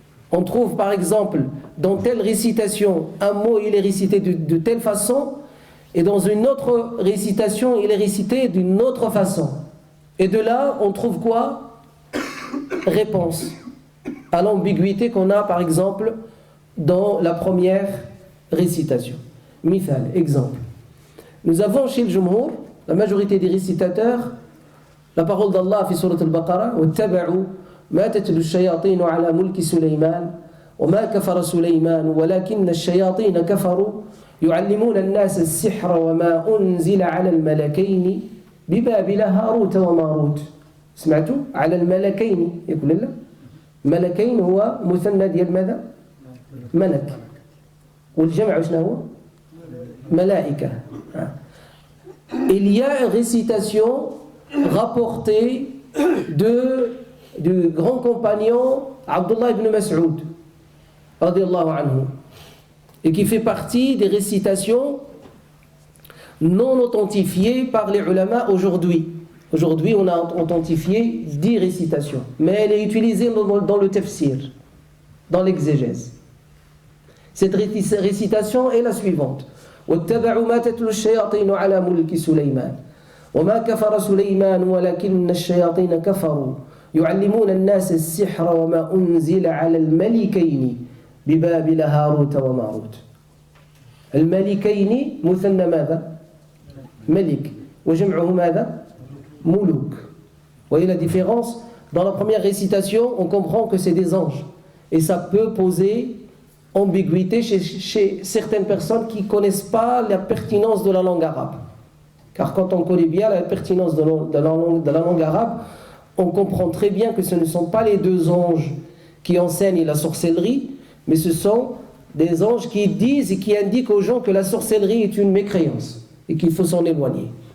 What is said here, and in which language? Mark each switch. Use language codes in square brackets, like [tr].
[fr] On trouve par exemple dans telle récitation, un mot il est récité de telle façon, et dans une autre récitation il est récité d'une autre façon. Et de là on trouve quoi? Réponse à l'ambiguïté qu'on a par exemple dans la première récitation. Mithal, exemple. Nous avons chez le Jumhur, la majorité des récitateurs, la parole d'Allah fi surat al-Baqarah, [ar] وَاتَّبَعُوا مَا تَتْلُو الشَّيَاطِينُ عَلَى مُلْكِ سُلَيْمَانَ وَمَا كَفَرَ سُلَيْمَانُ وَلَكِنَّ الشَّيَاطِينَ كَفَرُوا يُعَلِّمُونَ النَّاسَ السِّحْرَ وَمَا أُنزِلَ على الملكين ببابل هاروت وماروت. سمعتوا؟ على الملكين يقول لنا ملكين هو مثنى ديال ماذا؟ ملك. والجمع شنو هو؟ ملائكة. [fr] Il y a une récitation rapportée du grand compagnon Abdullah ibn Mas'ud radiyallahu anhu, et qui fait partie des récitations non authentifiées par les ulama aujourd'hui. Aujourd'hui, on a authentifié 10 récitations, mais elle est utilisée dans le tafsir, dans l'exégèse. Cette récitation est la suivante. [ar] وَاتَّبَعُوا مَا تَتْلُو الشَّيَاطِينُ عَلَى مُلْكِ سُلَيْمَانَ وَمَا كَفَرَ سُلَيْمَانُ وَلَكِنَّ الشَّيَاطِينَ كَفَرُوا يُعَلِّمُونَ النَّاسَ السِّحْرَ وَمَا أُنزِلَ عَلى الملكين ببابل هاروت وماروت الملكين مثنى ماذا؟ ملك وجمعه ماذا؟ ملوك. [fr] Vous voyez la différence? Dans la première récitation, on comprend que c'est des anges. Et ça peut poser ambiguïté chez certaines personnes qui ne connaissent pas la pertinence de la langue arabe. Car quand on connaît bien la pertinence de la langue arabe, on comprend très bien que ce ne sont pas les deux anges qui enseignent la sorcellerie, mais ce sont des anges qui disent et qui indiquent aux gens que la sorcellerie est une mécréance et qu'il faut s'en éloigner.